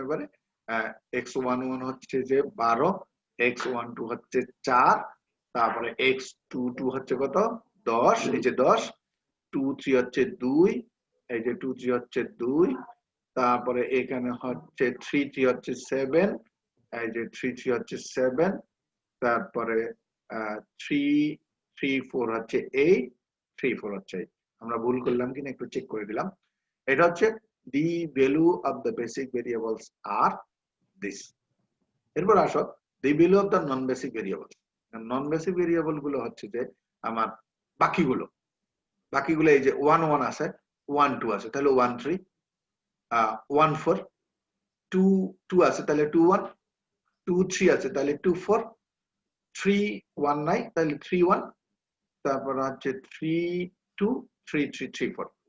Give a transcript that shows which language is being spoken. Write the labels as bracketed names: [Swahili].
[Bangla] এবারে x11 হচ্ছে যে 12, x12 হচ্ছে 4, তারপরে x22 হচ্ছে কত 10, এই যে 10, 23 হচ্ছে 2, এই যে 23 হচ্ছে 2, তারপরে এখানে হচ্ছে 33 হচ্ছে 7, এই যে 33 হচ্ছে 7, তারপরে 334 হচ্ছে 8, 34 হচ্ছে 8। আমরা ভুল করলাম কিনা একটু চেক করে দিলাম। এটা হচ্ছে [English] the value of the basic variables are this। [Bangla] এরপর আসো [English] the value of the non basic variables। [Bangla] Non basic variable গুলো হচ্ছে যে আমার বাকিগুলো এই যে 1 1 আছে, 1 2 আছে তাহলে 1 3, 1 4, 2 2 আছে তাহলে 2 1, 2 3 আছে তাহলে 2 4, 3 1 নাই তাহলে 3 1, তারপর হচ্ছে 3 2 3 3 3 4।